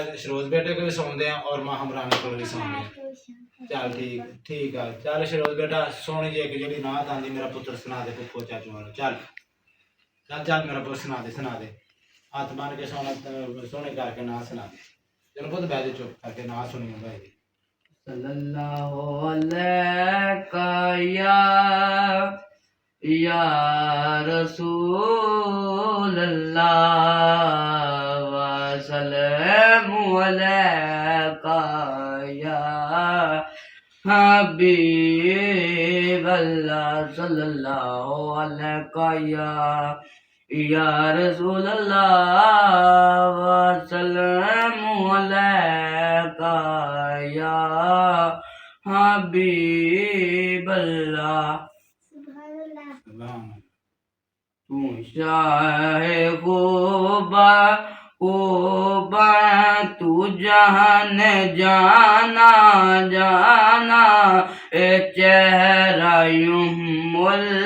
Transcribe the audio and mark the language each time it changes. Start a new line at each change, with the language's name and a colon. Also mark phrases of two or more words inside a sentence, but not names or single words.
Punjabi: ਸ਼ਰੋਜ਼ ਬੇਟੇ ਕੋਲ ਵੀ ਸੁਣਦੇ ਆ, ਔਰ ਮਾਂ ਹਮਰਾਨ ਕੋਲ ਵੀ ਸੁਣਦੇ ਆ। ਚੱਲ ਠੀਕ ਠੀਕ ਆ। ਚੱਲ ਸ਼ਰੋਜ਼ ਬੇਟਾ, ਸੋਹਣੀ ਜਿਹੀ ਇੱਕ ਜਿਹੜੀ ਨਾਤ ਆਂਦੀ, ਮੇਰਾ ਪੁੱਤਰ ਸੁਣਾ ਦੇ ਪੁੱਪੋ ਚਾਚੂ ਨੂੰ। ਚੱਲ ਚੱਲ ਚੱਲ ਮੇਰਾ ਪੁੱਤ ਸੁਣਾ ਦੇ, ਸੁਣਾ ਦੇ। ਹੱਥ ਬੰਨ ਕੇ ਸੋਹਣੇ ਕਰਕੇ ਨਾ ਸੁਣਾ ਦੇ। ਚਲੋ ਪੁੱਤ ਬਹਿ ਜਾ, ਚੁੱਪ ਕਰਕੇ ਨਾ ਸੁਣੀ ਭਾਈ ਦੀ।
Arabic: صلى الله عليه يا رسول الله وسلام عليك يا حبيب الله صلى الله عليه يا رسول الله وسلام عليك يا حبيب الله.
Urdu: تو شاہِ خوباں خوباں تو جہانِ جاناں جاناں، اے چہرہ یمل